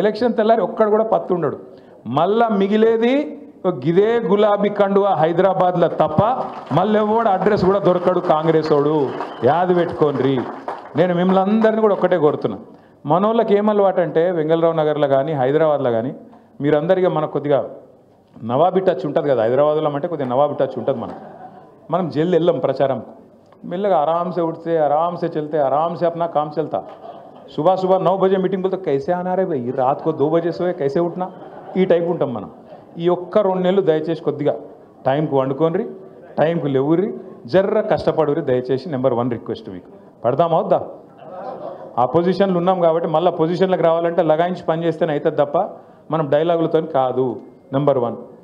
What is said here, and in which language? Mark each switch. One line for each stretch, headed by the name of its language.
Telugu: Election తెల్లారి ఒక్కడు కూడా పత్తుండడు. మళ్ళా మిగిలేది గిదే గులాబీ కండువా హైదరాబాద్లో తప్ప మళ్ళీ ఎవడు అడ్రస్ కూడా దొరకడు కాంగ్రెస్ వాడు. యాది పెట్టుకోండి. నేను మిమ్మల్ని అందరినీ కూడా ఒక్కటే కోరుతున్నా, మనోళ్ళకి ఏమలవాటు అంటే వెంగళరావు నగర్లో కానీ హైదరాబాద్లో కానీ మీరందరికీ మనకు కొద్దిగా నవాబీ టచ్ ఉంటుంది కదా, హైదరాబాద్లో అంటే కొద్దిగా నవాబీ టచ్ ఉంటుంది. మనం జల్ది వెళ్ళాం ప్రచారం, మెల్లగా ఆరామ్సే
Hindi: उठते आराम से चलते आराम से अपना काम चलता. सुबह सुबह 9 बजे मीटिंग बोलते कैसे आना रे भाई, रात को 2 बजे सोए कैसे उठना,
Telugu: ఈ టైప్ ఉంటాం మనం. ఈ ఒక్క 2 నెలలు దయచేసి కొద్దిగా టైంకి వండుకోండి, టైంకి లేవుర్రి, జర్ర కష్టపడుర్రి దయచేసి. నెంబర్ 1 రిక్వెస్ట్ మీకు. పడదామా వద్దా? ఆ పొజిషన్లు ఉన్నాం కాబట్టి మళ్ళీ పొజిషన్లకు రావాలంటే లగాయించి పని చేస్తేనే అవుతుంది తప్ప మనం డైలాగులతో కాదు. నెంబర్ 1.